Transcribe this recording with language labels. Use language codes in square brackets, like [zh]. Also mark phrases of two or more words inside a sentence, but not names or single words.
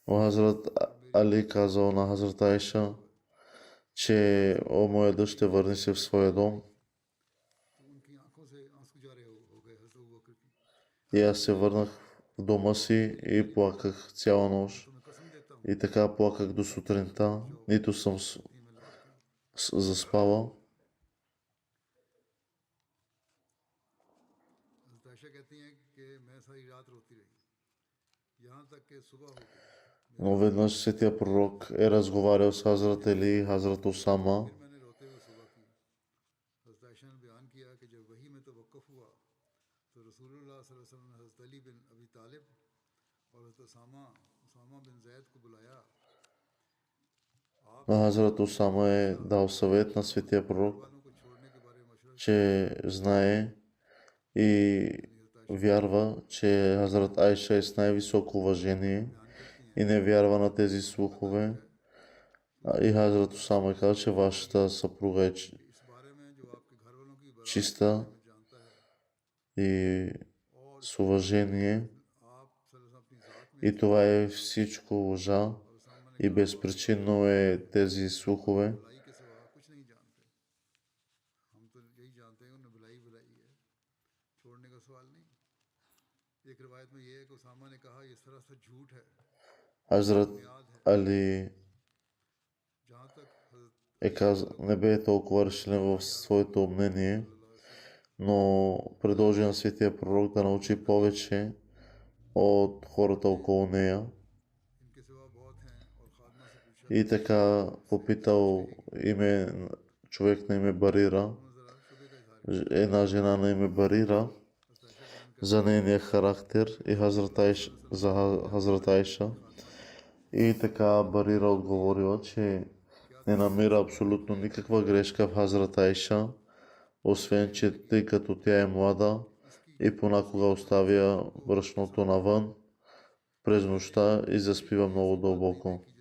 [bg] Но Хазрат Али казал на Хазрат Айша, че о моя дъще, върни се в своя дом. [ur] تو ان کی آنکھوں سے آنسو جاری ہو گئے حضرت ابو بکر کی. [bg] И аз се върнах в дома си и плаках цяла нощ. [ur] تو میں قسم دیتا ہوں [bg] И така плаках до сутринта, нито съм [ur] کہ میں لوٹ کر [bg] заспала. [ur] حضرت عائشہ کہتی ہیں کہ میں ساری رات روتی رہی یہاں تک کہ صبح ہو گئی. [bg] Но веднъж светия пророк е разговарял с Хазрат Али и Хазрат Усама. [ur] پھر میں نے روتے ہوئے صبح کی۔ حضرت عائشہ نے بیان کیا کہ جب وحی میں توقف ہوا تو رسول اللہ [ar] صلى الله عليه وسلم [ur] نے حضرت علی بن ابی طالب اور حضرت اسامہ بن زید کو بلایا. आप [bg] На Хазрат Усама е дал съвет на светия пророк, [ur] والوں کو چھوڑنے کے بارے میں مشورہ [bg] че знае и вярва, че Хазрат Айша е с най-високо уважение [ur] بیان کرتی ہیں [bg] и не вярва на тези слухове. И Хазрат Усама каза, че вашата съпруга е [ur] کہ اس بارے میں جو آپ کے گھر والوں کی برأت [bg] чиста [ur] میں جانتا ہے [bg] и [ur] और [bg] с уважение. [ur] آپ صلی اللہ اپنی ذات میں [bg] И това е всичко лъжа [ur] اور اسامہ نے [bg] и безпричинно е тези слухове. [ur] بھلائی کے سوا کچھ نہیں جانتے۔ ہم تو یہی جانتے ہیں انہیں بھلائی بھلائی ہے، چھوڑنے کا سوال نہیں. ایک روایت میں یہ ہے کہ اسامہ نے کہا یہ سراسر جھوٹ ہے. [bg] Хазрат [ur] یاد ہے [bg] Али [ur] جہاں تک حضرت [bg] не бе толкова решен в своето мнение, но предложи на светия пророк да научи повече от хората около нея. [ur] ان کے سوا بہت ہیں اور خادمہ سے پوچھا [bg] И така попитал човек на име Барира, [ur] انہوں نے ذرا شبہے کا اظہار کیا. [bg] една жена на име Барира, [ur] حضرت عائشہ بیان [bg] за нейния характер и за Хазрат Айша. И така Барира отговорила, че не намира абсолютно никаква грешка в Хазрат Айша, освен че тъй като тя е млада и понякога оставя брашното навън през нощта и заспива много дълбоко.